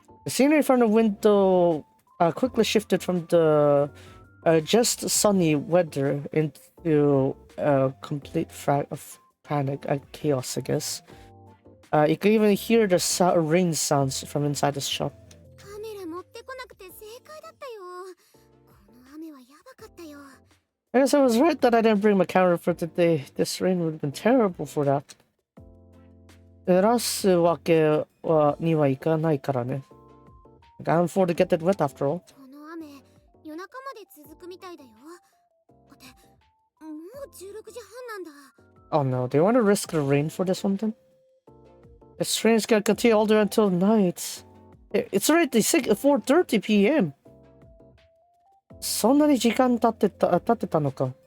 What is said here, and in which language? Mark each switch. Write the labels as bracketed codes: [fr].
[en] The scenery from the window quickly shifted from the just sunny weather into a complete panic and chaos, I guess. You could even hear the rain sounds from inside the shop. [ja] カメラ持ってこなくて正解だったよ。この雨はやばかったよ。 [en] I guess I was right that I didn't bring my camera for today. This rain would have been terrible for that. [ja] 濡らすわけにはいかないからね。 [en] I can't afford to get it wet after all. [ja] この雨、夜中まで続くみたいだよ。って、もう16時半なんだ。 [en] Oh no, do you want to risk the rain for this one then? This rain's gonna continue all the way until night. It's already 4:30 p.m. [ja] そんなに時間経ってたのか。